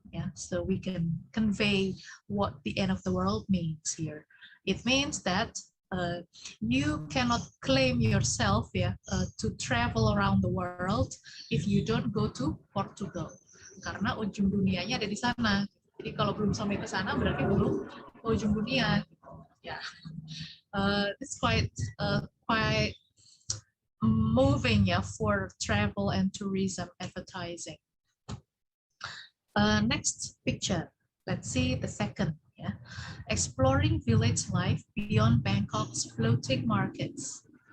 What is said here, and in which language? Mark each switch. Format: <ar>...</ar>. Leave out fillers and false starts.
<en>Yeah, so we can convey what the end of the world means here. It means that you cannot claim yourself, yeah, to travel around the world if you don't go to Portugal,</en> <id>karena ujung dunianya ada di sana. Jadi kalau belum sampai ke sana berarti belum ke ujung dunia.</id> <en>Yeah, it's quite moving, yeah, for travel and tourism advertising. Next picture. Let's see the second. Yeah, exploring village life beyond Bangkok's floating markets.</en>